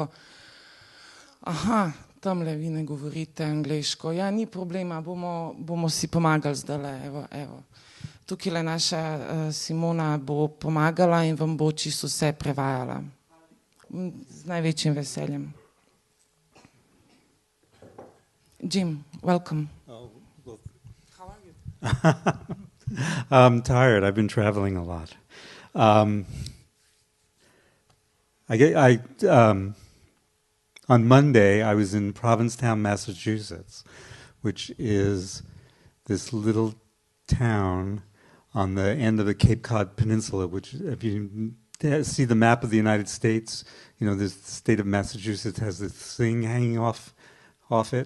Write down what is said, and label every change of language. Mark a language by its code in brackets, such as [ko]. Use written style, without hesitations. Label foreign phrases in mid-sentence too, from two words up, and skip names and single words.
[sl] Aha, tamle vi ne govorite angleško. Ja, ni problema, bomo si pomagali zdajle. Evo. Tukaj le naša Simona bo pomagala in vam bo čisto vse prevajala. Z največjim veseljem. Jim, [en] welcome. Oh, well, How are you? I'm tired. I've been traveling a lot. On Monday, I was in Provincetown, Massachusetts, which is this little town on the end of the Cape Cod Peninsula, which, if you see the map of the United States, the state of Massachusetts has this thing hanging off it.